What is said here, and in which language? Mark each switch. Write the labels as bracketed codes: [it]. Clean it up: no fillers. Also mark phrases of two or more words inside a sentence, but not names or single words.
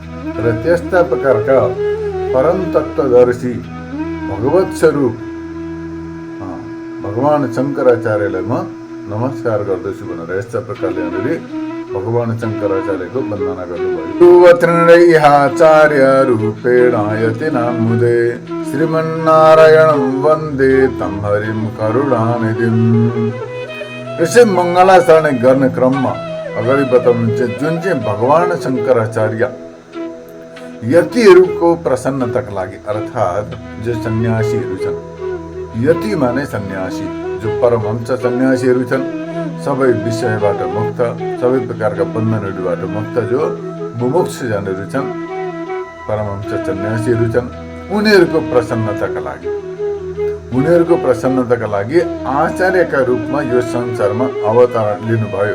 [ne] र त्यस्ता प्रकारका परम तत्त्वदर्शी भगवत स्वरूप भगवान शङ्कराचार्यलाई म नमस्कार गर्दछु भनेर यस्ता प्रकारले यहाँनिर भगवान शङ्कराचार्यको वन्दना गर्नुभयो। [sa] आचार्य रूपेण यति नामुदे श्रीमन्नारायणं वन्दे तं हरिं करुणानिधिं। [ne] यसै मङ्गलाचरण गर्ने क्रममा अगाडि बताउनुहुन्छ जुन चाहिँ भगवान शङ्कराचार्य यतिहरूको प्रसन्नताका लागि अर्थात् जो सन्यासीहरू छन्, यति माने सन्यासी, जो परमहंस सन्यासीहरू छन्, सबै विषयबाट मुक्त, सबै प्रकारका बन्धनहरूबाट मुक्त, जो मुमुक्षुजनहरू छन्, परमहंस सन्यासीहरू छन्, उनीहरूको प्रसन्नताका लागि आचार्यका रूपमा यो संसारमा अवतार लिनुभयो।